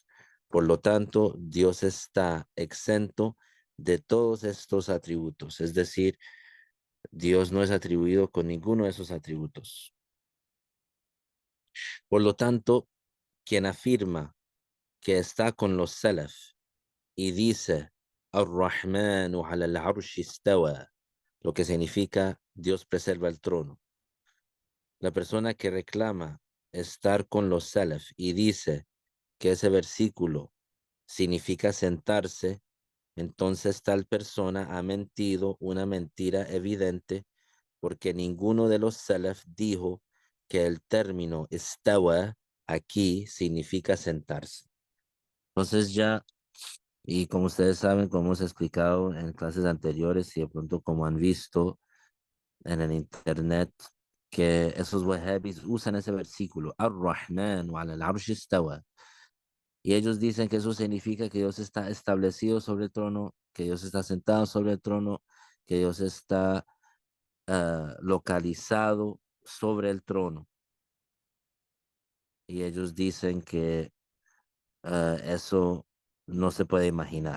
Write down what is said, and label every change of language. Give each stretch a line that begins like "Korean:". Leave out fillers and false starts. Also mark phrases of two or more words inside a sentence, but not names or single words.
Spanish: Por lo tanto, Dios está exento de todos estos atributos. Es decir, Dios no es atribuido con ninguno de esos atributos. Por lo tanto, quien afirma que está con los salaf y dice,
Arabic: الرحمن على العرش استوى,
Spanish: lo que significa Dios preserva el trono. La persona que reclama estar con los salaf y dice que ese versículo significa sentarse, entonces tal persona ha mentido una mentira evidente porque ninguno de los salaf dijo que el término istawa aquí significa sentarse. Entonces ya, y como ustedes saben, como hemos explicado en clases anteriores y de pronto como han visto en el internet, que esos wahhabis usan ese versículo,
Arabic: الرحمن و العرش استوى,
Spanish: y ellos dicen que eso significa que Dios está establecido sobre el trono, que Dios está sentado sobre el trono, que Dios está localizado sobre el trono. Y ellos dicen que eso no se puede imaginar.